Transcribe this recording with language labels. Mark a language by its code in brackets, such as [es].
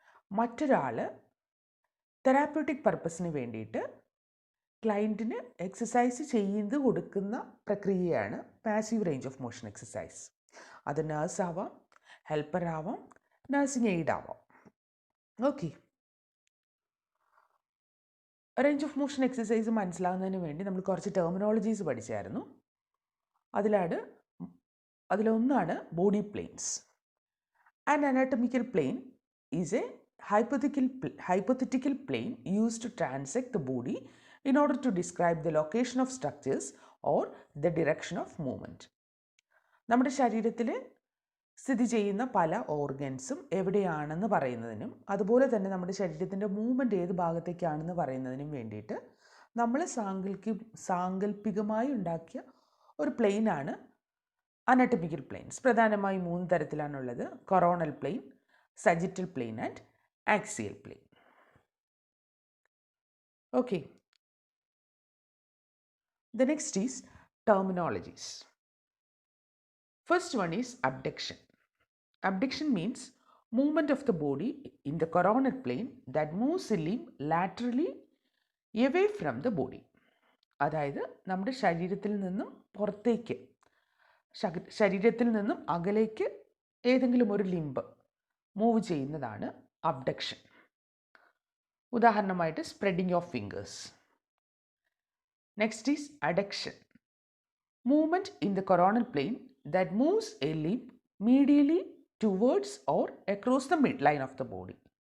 [ml] മറ്റൊരാൾ തെറാപ്യൂട്ടിക് പർപ്പസിന് വേണ്ടിയിട്ട് ക്ലയൻറ്റിന് എക്സസൈസ് ചെയ്ത് കൊടുക്കുന്ന പ്രക്രിയയാണ് passive range of motion exercise. അത് നേഴ്സ് ആവാം, ഹെൽപ്പർ ആവാം, നഴ്സിംഗ് എയ്ഡ് ആവാം. Okay, range of motion exercise മനസ്സിലാകുന്നതിന് വേണ്ടി നമ്മൾ കുറച്ച് ടെർമിനോളജീസ് പഠിച്ചായിരുന്നു. അതിലൊന്നാണ് body planes. [en] An anatomical plane is a hypothetical plane used to transect the body in order to describe the location of structures or the direction of movement. [ml] നമ്മുടെ ശരീരത്തിൽ സ്ഥിതി ചെയ്യുന്ന പല ഓർഗൻസും എവിടെയാണെന്ന് പറയുന്നതിനും അതുപോലെ തന്നെ നമ്മുടെ ശരീരത്തിൻ്റെ മൂവ്മെൻറ്റ് ഏത് ഭാഗത്തേക്കാണെന്ന് പറയുന്നതിനും വേണ്ടിയിട്ട് നമ്മൾ സാങ്കല്പികമായി ഉണ്ടാക്കിയ ഒരു പ്ലെയിനാണ് അനാറ്റമിക്കൽ പ്ലെയിൻസ്. പ്രധാനമായും 3 തരത്തിലാണുള്ളത്: coronal plain, sagittal plain and axial plain. [en] Okay, the next is terminologies. First one is abduction. Abduction means movement of the body in the coronal plane that moves a limb laterally away from the body. [ml] അതായത് നമ്മുടെ ശരീരത്തിൽ നിന്നും പുറത്തേക്ക്, ശരീരത്തിൽ നിന്നും അകലേക്ക് ഏതെങ്കിലും ഒരു limb move ചെയ്യുന്നതാണ് അബ്ഡക്ഷൻ. [en] ഉദാഹരണമായിട്ട് spreading of fingers. Next is adduction: movement in the coronal plane that moves a limb medially towards or across the mid line of the body.